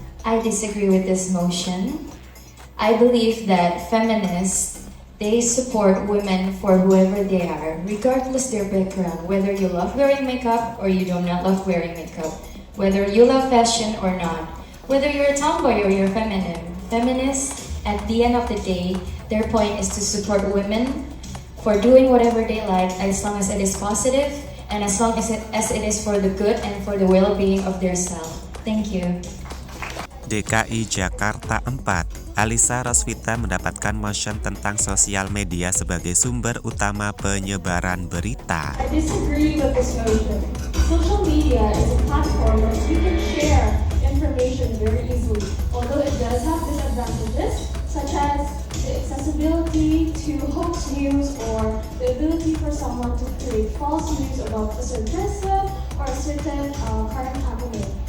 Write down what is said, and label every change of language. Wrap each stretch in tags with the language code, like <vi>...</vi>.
<en>I disagree with this motion. I believe that feminists, they support women for whoever they are, regardless their background, whether you love wearing makeup or you do not love wearing makeup, whether you love fashion or not, whether you're a tomboy or you're feminine. Feminists, at the end of the day, their point is to support women for doing whatever they like as long as it is positive and as long as it is for the good and for the well-being of their self. Thank you.</en> <id>DKI Jakarta 4, Alisa Rosvita mendapatkan motion tentang sosial media sebagai sumber utama penyebaran berita.</id> <en>I disagree with this motion. Social media is a platform where you can share information very easily, although it does have disadvantages such as the accessibility to hoax news or the ability for someone to create false news about a certain person or a certain current happening.</en>